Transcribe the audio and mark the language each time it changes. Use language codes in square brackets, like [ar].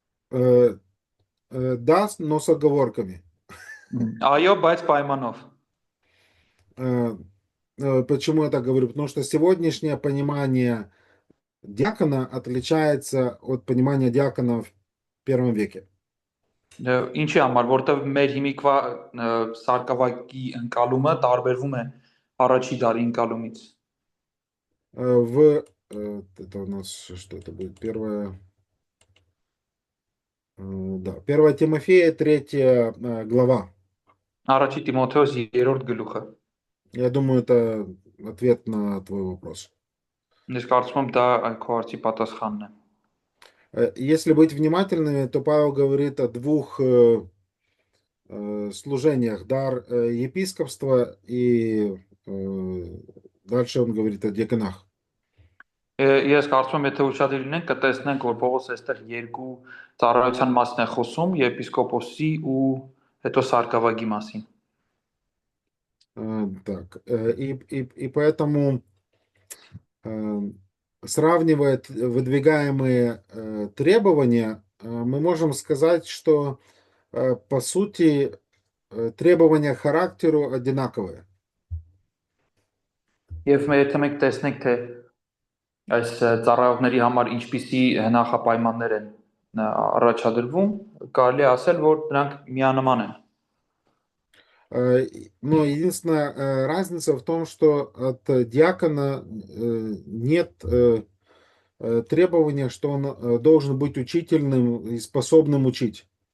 [ru] Да, но с оговорками. [hy] Այո, բայց պայմանով. [ru] Почему я так говорю? Потому что сегодняшнее понимание диакона отличается от понимания диакона в первом веке. [hy] Ինչի համար, որտեղ մեր հիմիկվա սարկավակի ընկալումը տարբերվում է առաջի դարի ընկալումից. [ru] Это у нас что это будет? Первое... Да, 1 Тимофея, 3 глава. [hy] Առաջի Տիմոթեոս 3-րդ գլուխը. [ru] Я думаю, это ответ на твой вопрос. [hy] Ես կարծում եմ դա քո հարցի պատասխանն է. [ru] Если быть внимательными, то Павел говорит о двух служениях. Дар епископства и дальше он говорит о диаконах. [hy] Ես կարծում եմ, եթե ուշադիր լինենք, կտեսնենք, որ Պողոս այստեղ երկու ծառայության մասն է խոսում, եպիսկոպոսի ու հետո սարկավագի մասին. [ru] Так, и поэтому, сравнивая выдвигаемые требования, мы можем сказать, что по сути требования к характеру одинаковые. [hy] Եվ եթե մենք տեսնենք, թե այս ծառայողների համար ինչպիսի նախապայմաններ են առաջադրվում, կարելի է ասել, որ նրանք միանման են. [ru] Но единственная разница в том, что от диакона нет требования, что он должен быть учительным и способным учить.